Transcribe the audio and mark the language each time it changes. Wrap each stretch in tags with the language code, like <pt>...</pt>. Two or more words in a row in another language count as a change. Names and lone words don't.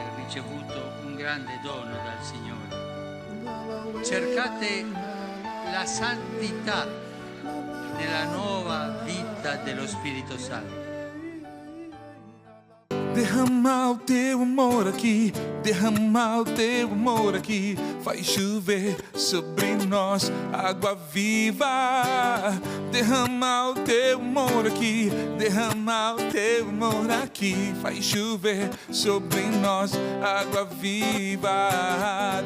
<it>ricevuto un grande dono dal Signore. Cercate la santità nella nuova vita dello Spirito Santo.</it> <pt>Derrama o teu amor aqui, derrama o teu amor aqui, faz chover sobre nós água viva. Derrama o teu amor aqui, derrama o teu amor aqui, faz chover sobre nós água viva.</pt>